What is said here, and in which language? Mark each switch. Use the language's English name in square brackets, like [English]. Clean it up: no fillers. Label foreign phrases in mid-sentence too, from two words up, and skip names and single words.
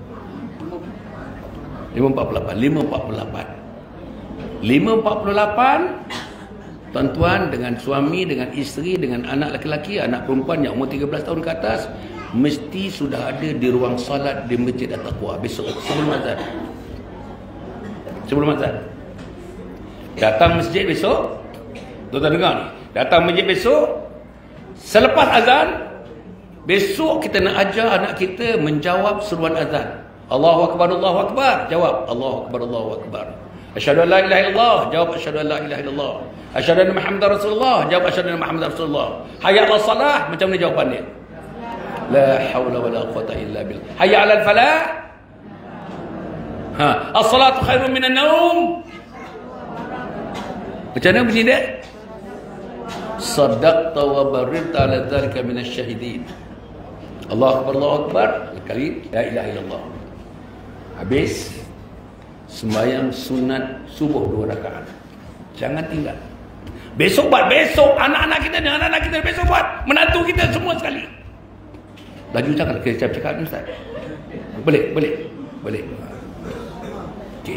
[Malay] 5.48 tuan-tuan, dengan suami, dengan isteri, dengan anak laki-laki, anak perempuan yang umur 13 tahun ke atas, mesti sudah ada di ruang salat di Masjid At-Taqwa besok sebelum azan. Datang masjid besok, tuan-tuan dengar ni, datang masjid besok selepas azan. Besok kita nak ajar anak kita menjawab seruan azan. [Arabic] الله أكبر، الله أكبر. Jawab الله أكبر، الله أكبر. أشهد أن لا إله إلا الله. Jawab أشهد أن لا إله إلا الله. أشهد أن محمدا رسول الله. Jawab أشهد أن محمدا رسول الله. حي على الصلاة. [Malay] Macam mana jawapannya? [Arabic] لا حول ولا قوة إلا بالله. حي على الفلاح. الصلاة خير من النوم. [Malay] Macam mana bunyi dia? [Arabic] صدقت وبررت على ذلك من الشاهدين. الله أكبر، الله أكبر. Kali لا إله إلا الله. [Malay] Habis sembahyang sunat subuh 2 rakaat. Jangan tinggal. Besok buat, besok anak-anak kita dan anak-anak kita besok buat, menantu kita semua sekali. Laju cakap, saya cakap ni Ustaz. Boleh. Okey.